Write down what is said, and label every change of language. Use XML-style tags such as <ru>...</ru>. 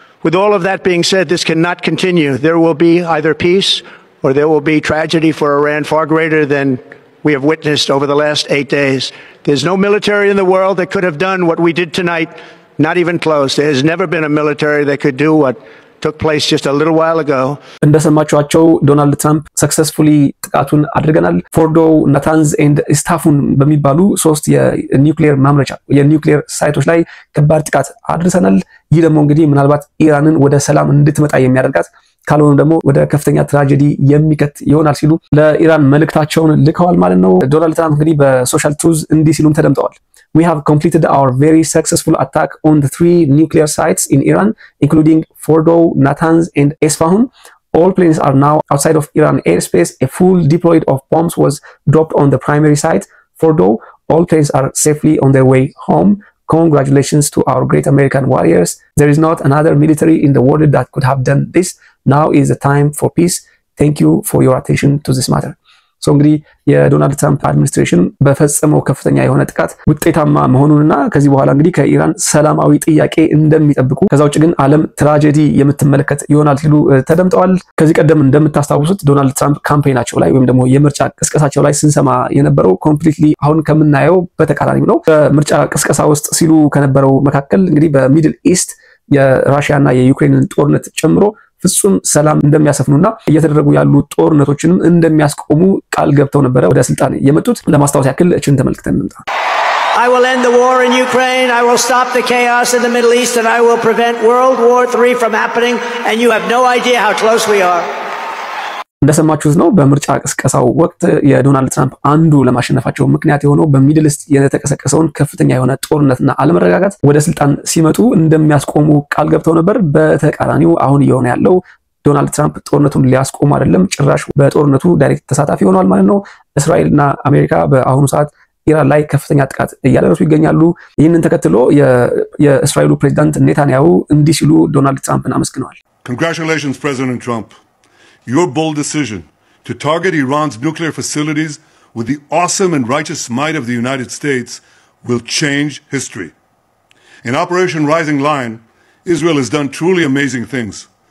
<en>With all of that being said, this cannot continue. There will be either peace or there will be tragedy for Iran far greater than we have witnessed over the last 8 days. There's no military in the world that could have done what we did tonight, not even close. There has never been a military that could do what took place just a little while ago.</en> <am>እንደሰማችኋቸው ዶናልድ ትራምፕ ሰክሰስፉሊ ጥቃቱን አድርገናል፣ ፎርዶ፣ ናታንዝ ኤንድ ስታፉን በሚባሉ 3 የኒውክሌር ማምረቻ የኒውክሌር ሳይቶች ላይ ከባድ ጥቃት አድርሰናል። ይህ ደግሞ እንግዲህ ምናልባት ኢራንን ወደ ሰላም እንድትመጣ የሚያደርጋት ካልሆነ ደግሞ ወደ ከፍተኛ ትራጀዲ የሚከት ይሆናል ሲሉ ለኢራን መልእክታቸውን ልከዋል ማለት ነው። ዶናልድ ትራምፕ እንግዲህ በሶሻል ትሩዝ እንዲህ ሲሉም ተደምጠዋል።</am> <en>We have completed our very successful attack on the 3 nuclear sites in Iran, including Fordow, Natanz, and Esfahan. All planes are now outside of Iran airspace. A full deploy of bombs was dropped on the primary site, Fordow. All planes are safely on their way home. Congratulations to our great American warriors. There is not another military in the world that could have done this. Now is the time for peace. Thank you for your attention to this matter.</en> <am>So እንግዲህ የዶናልድ ትራምፕ አድሚኒስትሬሽን በፈጸመው ከፍተኛ የሆነ ጥቃት ውጤታማ መሆኑንና ከዚህ በኋላ እንግዲህ ከኢራን ሰላማዊ ጥያቄ እንደሚጠብቁ ከዛ ውጭ ግን ዓለም ትራጀዲ የምትመለከት ይሆናል ሲሉ ተደምጠዋል። ከዚህ ቀደም እንደምታስታውሱት ዶናልድ ትራምፕ ካምፔናቸው ላይ ወይም ደግሞ የምርጫ ቅስቀሳቸው ላይ ስንሰማ የነበረው ኮምፕሊትሊ አሁን ከምናየው በተቃራኒው ነው። በምርጫ ቅስቀሳ ውስጥ ሲሉ ከነበረው መካከል እንግዲህ በሚድል ኢስት የራሺያና የዩክሬንን ጦርነት ጨምሮ ፍጹም ሰላም እንደሚያሰፍኑና እየተደረጉ ያሉ ጦርነቶችንም እንደሚያስቆሙ ቃል ገብተው ነበር ወደ ስልጣን የመጡት። ለማስታወስ ያክል እችን ተመልክተን እንምጣ።</am> <en>I will end the war in Ukraine. I will stop the chaos in the Middle East, and I will prevent World War III from happening, and you have no idea how close we are.</en> <am>እንደሰማችሁት ነው በምርጫ ቅስቀሳው ወቅት የዶናልድ ትራምፕ አንዱ ለማሸነፋቸው ምክንያት የሆነው በሚድል ኢስት የተቀሰቀሰውን ከፍተኛ የሆነ ጦርነትና አለመረጋጋት ወደ ስልጣን ሲመጡ እንደሚያስቆሙ ቃል ገብተው ነበር። በተቃራኒው አሁን እየሆነ ያለው ዶናልድ ትራምፕ ጦርነቱን ሊያስቆሙ አይደለም፣ ጭራሽ በጦርነቱ ዳይሬክት ተሳታፊ ሆነዋል ማለት ነው። እስራኤልና አሜሪካ በአሁኑ ሰዓት ኢራን ላይ ከፍተኛ ጥቃት እያደረሱ ይገኛሉ። ይህንን ተከትሎ የእስራኤሉ ፕሬዝዳንት ኔታንያሁ እንዲህ ሲሉ ዶናልድ ትራምፕን አመስግነዋል።</am> <en>Congratulations, President Trump. Your bold decision to target Iran's nuclear facilities with the awesome and righteous might of the United States will change history. In Operation Rising Lion, Israel has done truly amazing things.</en>